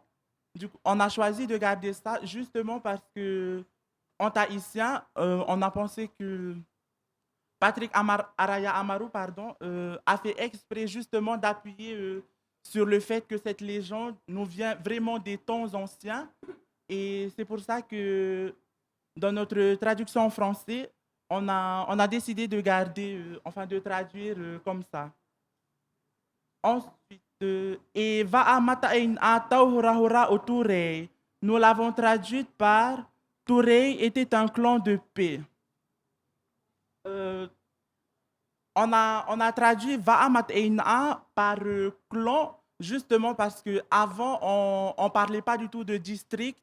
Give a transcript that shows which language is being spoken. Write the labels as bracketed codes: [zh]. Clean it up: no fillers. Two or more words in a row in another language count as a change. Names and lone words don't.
[fr] Du coup, on a choisi de garder ça justement parce que en tahitien, on a pensé que Patrick Araya Amaru a fait exprès justement d'appuyer sur le fait que cette légende nous vient vraiment des temps anciens. Et c'est pour ça que dans notre traduction en français, on a décidé de garder, de traduire comme ça. Ensuite, et [ty] va mata a tauhurahura o Touré. [fr] Nous l'avons traduite par Touré était un clan de paix. On a traduit [ty] Va'amat Eina [fr] par clan, justement parce qu'avant, on ne parlait pas du tout de district.